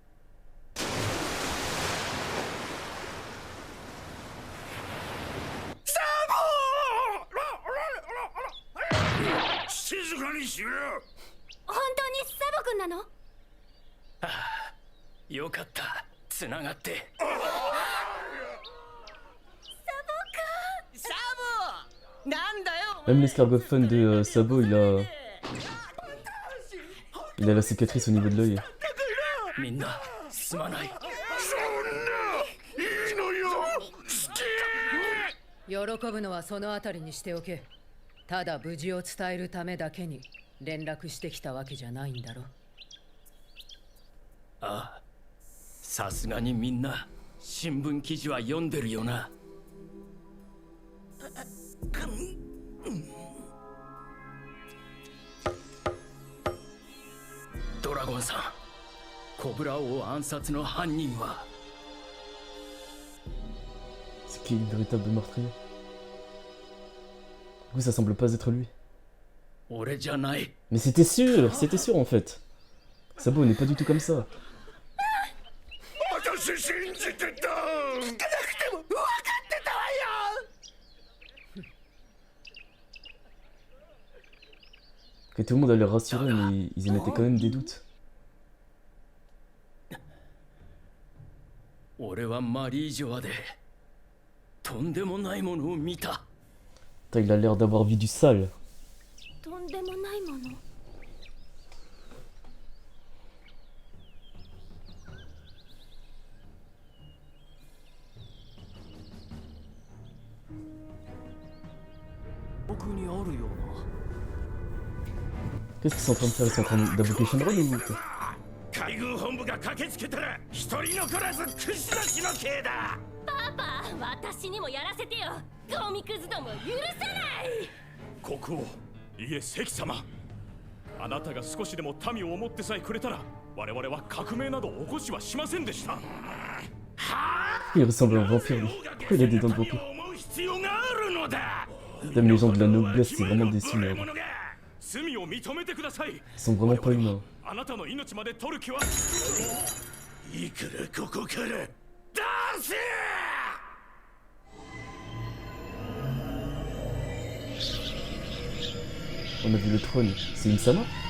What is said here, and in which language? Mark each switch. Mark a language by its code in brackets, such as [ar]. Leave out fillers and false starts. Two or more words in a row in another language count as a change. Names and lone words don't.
[ja] サボ！静かにしろ。本当にサボ君なの？ああ、よかった。つながって。 [fr] Même l'escargophone de Sabo, il a la cicatrice au niveau de l'œil. [ja] みんなすまない。喜ぶのはそのあたりにしておけ。ただ無事を伝えるためだけに連絡してきたわけじゃないんだろ。ああ、さすがにみんな新聞記事は読んでるよな。ドラゴンさん、コブラ王暗殺の犯人は。 [fr] C'est qui le véritable meurtrier? Du coup, ça semble pas être lui. [ja] 俺じゃない。 [fr] Mais c'était sûr en fait. Sabo n'est pas du tout comme ça. [ja] 私信じてた。聞かなくても分かってたわよ。 [fr] Que tout le monde allait rassurer, mais ils émettaient quand même des doutes. [ja] 俺はマリージョアでとんでもないものを見た。 [fr] Putain, il a l'air d'avoir vu du sale. [ja] とんでもないもの。僕にあるような。 [fr] Qu'est-ce qu'ils sont en train de faire? Ils sont en train d'invoquer Shenron ou quoi? [ja] 海軍本部が駆けつけたら一人残らず串出しの刑だ。パパ、私にもやらせてよ。ゴミくずども許さない。国王、いえ関様、あなたが少しでも民を思ってさえくれたら我々は革命など起こしはしませんでした。 [fr] Il ressemble à un vampire lui. Pourquoi il a des dents de vampire? Même les gens de la noblesse, c'est vraiment des seigneurs. Ils sont vraiment pas humains. On a vu le trône. C'est Im-sama?